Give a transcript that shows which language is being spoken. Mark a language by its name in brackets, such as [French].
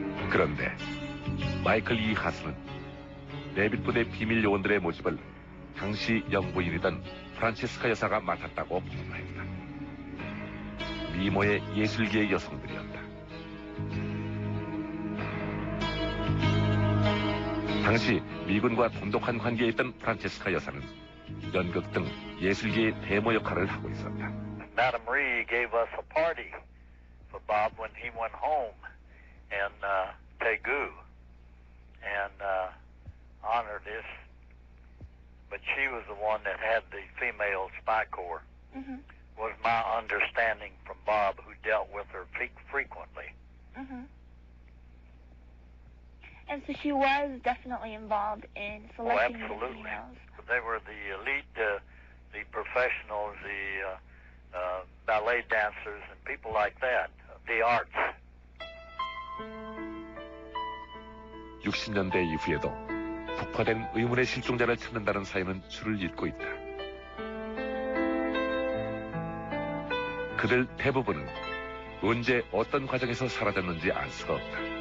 [Korean] 그런데 마이클 E. 하스는 레빗 부대 비밀 요원들의 모집을 당시 영부인이던 프란체스카 여사가 맡았다고 보도했다. 미모의 예술계의 여성들이었다. 당시 미군과 돈독한 관계에 있던 프란체스카 여사는 연극 등 예술계의 대모 역할을 하고 있었다. [English] Madame Ree gave us a party for Bob when he went home in Daegu and honored us. But she was the one that had the female spy corps. Mm-hmm. Was my understanding from Bob, who dealt with her frequently. Mm-hmm. And so she was definitely involved in selecting the females. They were the elite, the professionals, the ballet dancers, and people like that, the arts. [Korean] 60년대 이후에도 폭파된 의문의 실종자를 찾는다는 사연은 줄을 잇고 있다. 그들 대부분은 언제 어떤 과정에서 사라졌는지 알 수가 없다.